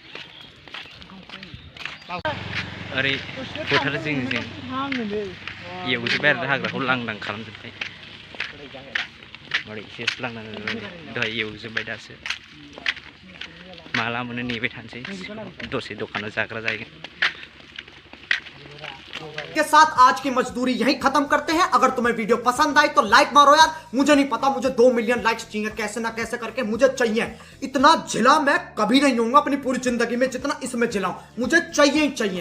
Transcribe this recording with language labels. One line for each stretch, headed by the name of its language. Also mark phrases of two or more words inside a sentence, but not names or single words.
Bodo: ओरै फोथार जिं एवजोब्बाय आरो हाग्राखौ लांदां खालामजोब्बाय ओरै एसे लांदां दहाय एवजोब्बाय दासो माला मोनो नेबाय थानोसै दसे दखानाव जाग्रा जायगोन
Hindi: के साथ आज की मजदूरी यहीं खत्म करते हैं। अगर तुम्हें वीडियो पसंद आई तो लाइक मारो यार, मुझे नहीं पता, मुझे 2
English: million likes
Hindi: चाहिए कैसे ना कैसे करके, मुझे चाहिए। इतना जिला मैं कभी नहीं होऊंगा अपनी पूरी जिंदगी में जितना इसमें जिलाऊं, मुझे चाहिए ही चाहिए।